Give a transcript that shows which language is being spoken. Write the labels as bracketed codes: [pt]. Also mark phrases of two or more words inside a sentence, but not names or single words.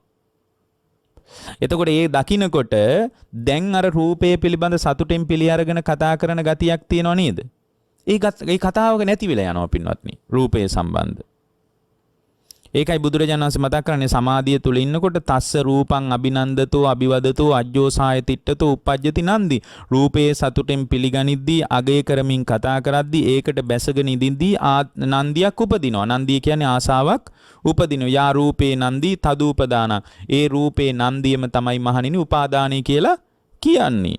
[si] එතකොට ඒ දකින්නකොට දැන් අර රූපය පිළිබඳ සතුටෙන් පිළි අරගෙන කතා කරන ගතියක් තියෙනව නේද? ඒ කතාවක නැති වෙලා යනවා පින්වත්නි රූපය සම්බන්ධ. ඒකයි බුදුරජාණන් වහන්සේ මතක් කරන්නේ සමාධිය තුල ඉන්නකොට [pi] තස්ස රූපං අභිනන්දතෝ අභිවදතෝ අජ්ජෝසාය තිට්ඨතෝ uppajjati නන්දි. [si] රූපයේ සතුටෙන් පිළිගනිද්දී අගය කරමින් කතා කරද්දී ඒකට බැසගෙන ඉඳින්දී නන්දියක් උපදිනවා. නන්දිය කියන්නේ ආසාවක් උපදිනවා. [pi] යා රූපේ නන්දි තදූපදාන. [si] ඒ රූපේ නන්දියම තමයි මහණෙනි උපාදානයි කියලා කියන්නේ.